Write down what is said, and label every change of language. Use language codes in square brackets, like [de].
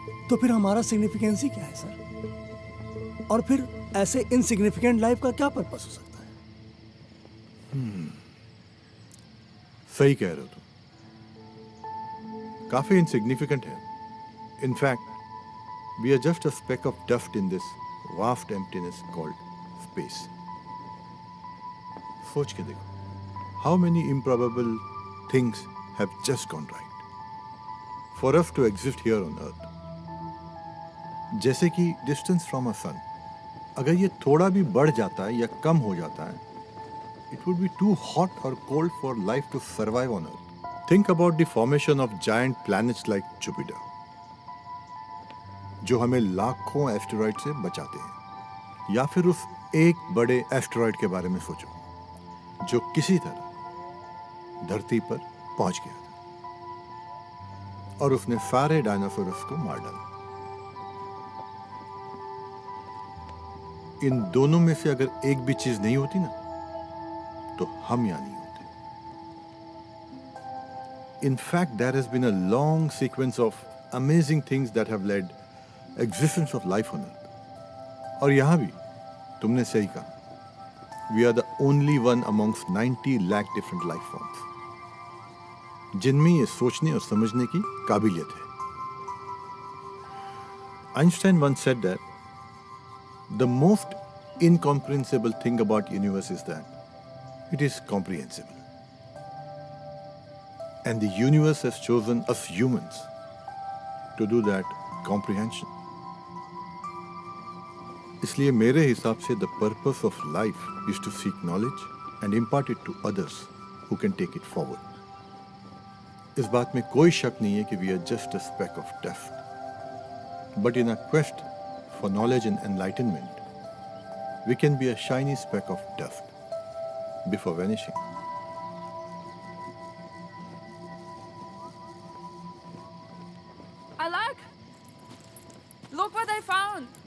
[hi] तो फिर हमारा सिग्निफिकेंस ही क्या है सर? और फिर ऐसे इनसिग्निफिकेंट लाइफ का क्या पर्पस हो सकता है? सही कह रहे हो तुम। काफी इनसिग्निफिकेंट है। [en] In fact we are just a speck of dust in this vast emptiness called space. [hi] सोच के देखो, [en] how many improbable things have just gone right for us to exist here on earth. [hi] जैसे कि [en] distance from a sun, [hi] अगर ये थोड़ा भी बढ़ जाता है [en] या कम हो जाता है, it would be too hot or cold for life to survive on earth. Think about the formation of giant planets like Jupiter, [hi] जो हमें लाखों एस्टेरॉइड से बचाते हैं। या फिर उस एक बड़े एस्टेरॉइड के बारे में सोचो जो किसी तरह धरती पर पहुंच गया था और उसने सारे डायनासोरस को मार डाला। इन दोनों में से अगर एक भी चीज नहीं होती ना, तो हम यहाँ नहीं होते। [en] In fact, there has been a long sequence of amazing things that have led existence of life on earth. [hi] और यहाँ भी तुमने सही कहा, [en] we are the only one amongst 90 lakh different life forms [hi] जिनमें ये सोचने और समझने की काबिलियत है। [en] Einstein once said that the most incomprehensible thing about universe is that it is comprehensible. And the universe has chosen us humans to do that comprehension. [hi] इसलिए मेरे हिसाब से [en] the purpose of life is to seek knowledge and impart it to others who can take it forward. [hi] इस बात में कोई शक नहीं है कि [en] we are just a speck of dust. But in our quest for knowledge and enlightenment, we can be a shiny speck of dust before vanishing. Alak! Look what I found!